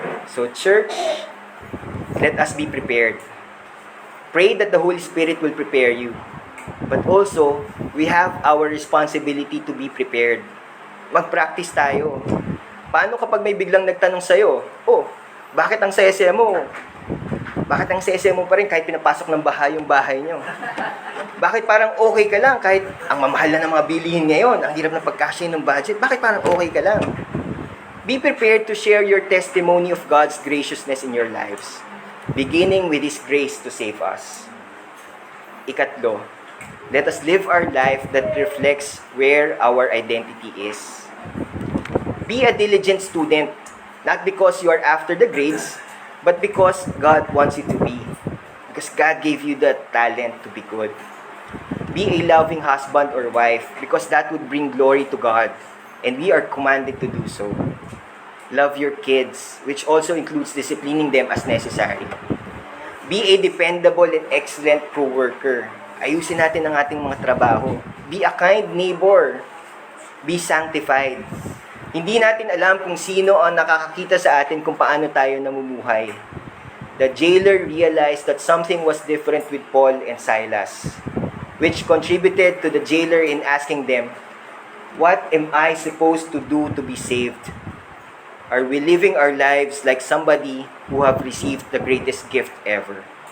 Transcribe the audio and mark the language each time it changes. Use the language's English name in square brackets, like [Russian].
[English] So church, let us be prepared. Pray that the Holy Spirit will prepare you. But also, we have our responsibility to be prepared. [Filipino] Mag-practice tayo. Paano kapag may biglang nagtanong sa'yo, bakit ang saya-saya mo? Bakit ang saya-saya mo pa rin kahit pinapasok ng bahay yung bahay nyo? Bakit parang okay ka lang kahit ang mamahal na ng mga bilihin ngayon, ang hirap na pagkasya ng budget, bakit parang okay ka lang? [English] Be prepared to share your testimony of God's graciousness in your lives, beginning with His grace to save us. Ikatlo, let us live our life that reflects where our identity is. Be a diligent student, not because you are after the grades, but because God wants you to be. Because God gave you the talent to be good. Be a loving husband or wife, because that would bring glory to God, and we are commanded to do so. Love your kids, which also includes disciplining them as necessary. Be a dependable and excellent co-worker. [Filipino] Ayusin natin ang ating mga trabaho. [English] Be a kind neighbor. Be sanctified. [Filipino] Hindi natin alam kung sino ang nakakakita sa atin kung paano tayo namumuhay. [English] The jailer realized that something was different with Paul and Silas, which contributed to the jailer in asking them, "What am I supposed to do to be saved?" Are we living our lives like somebody who have received the greatest gift ever?